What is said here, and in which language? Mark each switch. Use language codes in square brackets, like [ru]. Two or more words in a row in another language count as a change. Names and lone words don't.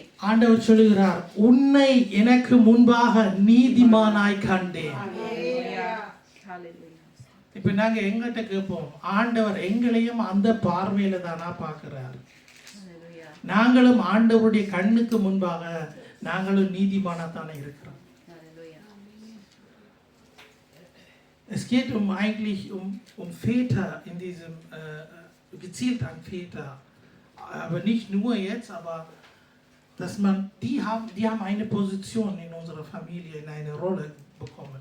[ta] ஆண்டவர் சொல்லுகிறார், உன்னை எனக்கு முன்பாக நீதிமானாய் கண்டேன். இப்ப நாங்க எங்கிட்ட கேட்போம், ஆண்டவர் எங்களையும் அந்த பார்வையில தானா பார்க்கிறார். நாங்களும் ஆண்டவருடைய கண்ணுக்கு முன்பாக நாங்களும் நீதிமானா தானே இருக்கிறோம். [de] Es geht eigentlich um Väter in diesem, gezielt an Väter, aber nicht nur jetzt, aber dass man, die haben eine Position in unserer Familie, in eine Rolle bekommen.